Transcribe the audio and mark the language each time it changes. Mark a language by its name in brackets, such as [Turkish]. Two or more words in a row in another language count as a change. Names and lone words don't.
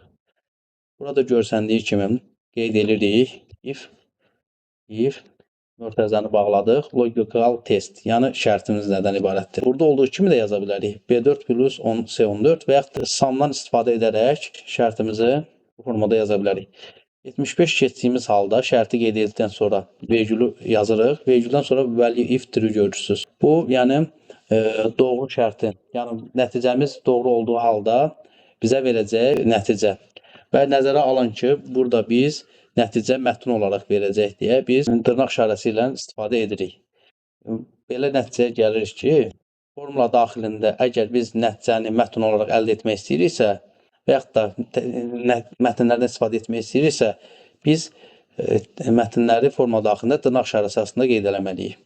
[Azerbaijani] Burada görsəndiyi kimi qeyd edirik if mötərizəni bağladıq, [English] logical test, [Azerbaijani] yəni şərtimiz nədən ibarətdir. Burada olduğu kimi də yaza bilərik. B4 plus 10C14 və yaxud samdan istifadə edərək şərtimizi bu formada yaza bilərik. 75 keçdiyimiz halda şərti qeyd edildikdən sonra vergülü yazırıq. Vergüldən sonra [English] value if true [Azerbaijani] görürsünüz. Bu, yəni doğru şərtin, yəni nəticəmiz doğru olduğu halda bizə verəcək nəticə. Və nəzərə alın ki, burada biz nəticə mətn olaraq verəcək deyə biz dırnaq işarəsi ilə istifadə edirik. Belə nəticəyə gəlirik ki, formula daxilində əgər biz nəticəni mətn olaraq əldə etmək istəyiriksə və yaxud da mətnlərdən istifadə etmək istəyiriksə, biz mətnləri formula daxilində dırnaq işarəsi arasında qeyd eləməliyik.